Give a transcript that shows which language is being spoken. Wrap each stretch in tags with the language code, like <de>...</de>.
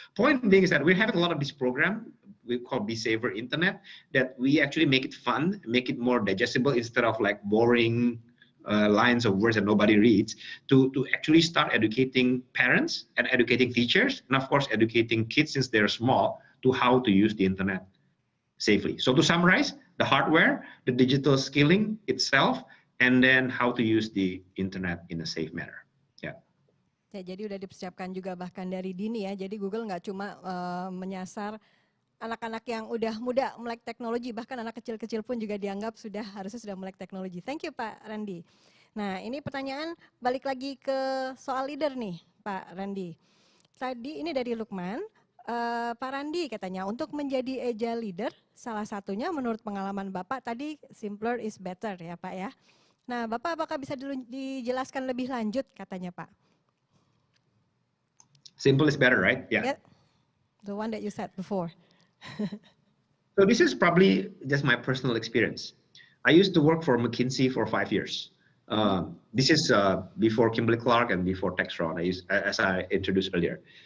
<en>Point being is that we're having a lot of this program we call Be Saver Internet, that we actually make it fun, make it more digestible instead of like boring lines of words that nobody reads, to actually start educating parents and educating teachers, and of course educating kids since they're small to how to use the internet safely. So to summarize, the hardware, the digital skilling itself, and then how to use the internet in a safe manner.</en> <id>Ya, jadi udah dipersiapkan juga bahkan dari dini ya. Jadi Google nggak cuma menyasar anak-anak yang udah muda melek teknologi, bahkan anak kecil-kecil pun juga dianggap harusnya sudah melek teknologi.</id> <en>Thank you</en> <id>Pak Randi. Nah, ini pertanyaan balik lagi ke soal leader nih Pak Randi. Tadi ini dari Lukman, Pak Randi katanya untuk menjadi agile leader salah satunya menurut pengalaman Bapak tadi simpler is better ya Pak ya. Nah, Bapak apakah bisa dijelaskan lebih lanjut katanya Pak?</id> <en>Simple is better, right? Yeah. The one that you said before. So this is probably just my personal experience. I used to work for McKinsey for 5 years. This is before Kimberly-Clark and before Textron, as I introduced earlier.</en>